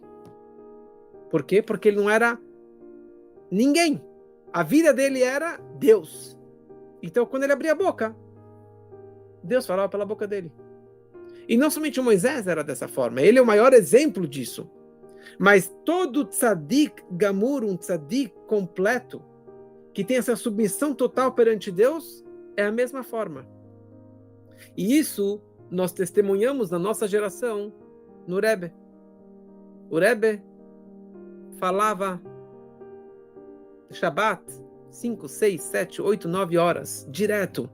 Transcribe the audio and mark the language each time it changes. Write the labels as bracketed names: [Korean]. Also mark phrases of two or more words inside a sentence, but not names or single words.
[Portuguese] Por quê? Porque ele não era ninguém. A vida dele era Deus. Então, quando ele abria a boca, Deus falava pela boca dele. E não somente Moisés era dessa forma. Ele é o maior exemplo disso. Mas todo [Hebrew] צדיק גמור, [Portuguese] um tzadik completo, que tem essa submissão total perante Deus, é a mesma forma. E isso nós testemunhamos na nossa geração no Rebbe. O Rebbe falava Shabbat 5, 6, 7, 8, 9 horas, direto.